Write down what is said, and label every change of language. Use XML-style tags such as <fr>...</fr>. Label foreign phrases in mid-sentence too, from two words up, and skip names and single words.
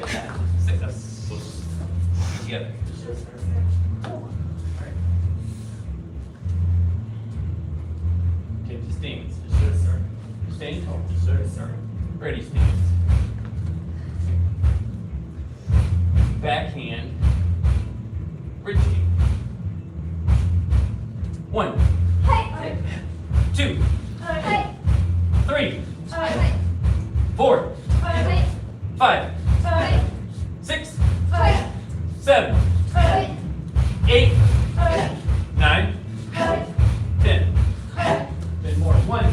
<en>Say us. Together. Take the stance. Yes, sir. Stand tall. Yes, sir. Ready, stance. Backhand. Bridge kick. 1, Hi. 2, Hi. 3, Hi. 4, Hi. 5, Hi. 6, Hi. 7, Hi. 8, Hi. 9, 10. 10 more. 1,</en>